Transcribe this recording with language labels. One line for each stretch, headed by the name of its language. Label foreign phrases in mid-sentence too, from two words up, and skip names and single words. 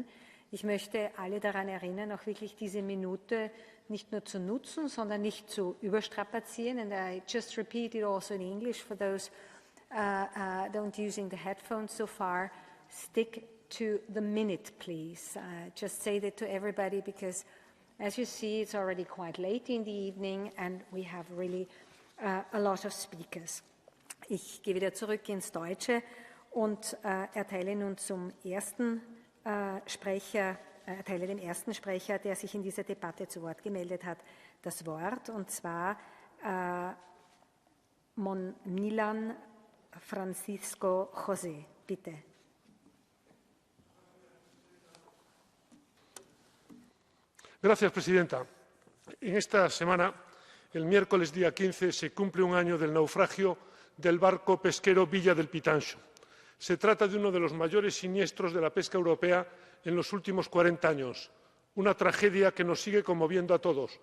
German: Ich möchte alle daran erinnern, auch wirklich diese Minute nicht nur zu nutzen, sondern nicht zu überstrapazieren.
English: And I just repeat it also in English for those don't using the headphones so far. Stick to the minute, please. Just say that to everybody because, as you see, it's already quite late in the evening and we have really a lot of speakers.
German: Ich gehe wieder zurück ins Deutsche und erteile nun zum ersten Sprecher, erteile dem ersten Sprecher, der sich in dieser Debatte zu Wort gemeldet hat, das Wort, und zwar Milan Francisco José. Bitte.
Spanish: Gracias, presidenta. En esta semana, el miércoles día 15, se cumple un año del naufragio del barco pesquero Villa del Pitancho. Se trata de uno de los mayores siniestros de la pesca europea en los últimos 40 años, una tragedia que nos sigue conmoviendo a todos.